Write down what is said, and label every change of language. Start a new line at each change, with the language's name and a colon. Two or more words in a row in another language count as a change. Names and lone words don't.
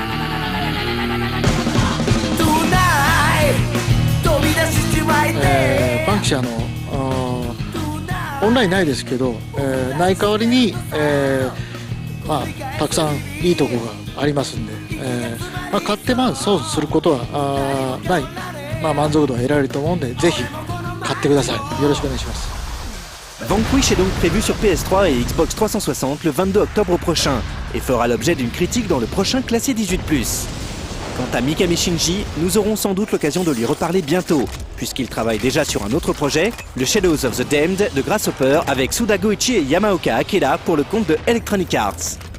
Japanese: バンキシャオンラインないですけど、ない代わりに、たくさんいいとこがありますんで、買って損することはない、満足度は得られると思うんで、ぜひ買買ってください。よろしくお願いします。
French: Vanquish est donc prévu sur PS3 et Xbox 360 le 22 octobre prochain et fera l'objet d'une critique dans le prochain classé 18+. Quant à Mikami Shinji, nous aurons sans doute l'occasion de lui reparler bientôt, puisqu'il travaille déjà sur un autre projet, le Shadows of the Damned de Grasshopper avec Suda Goichi et Yamaoka Akela pour le compte de Electronic Arts.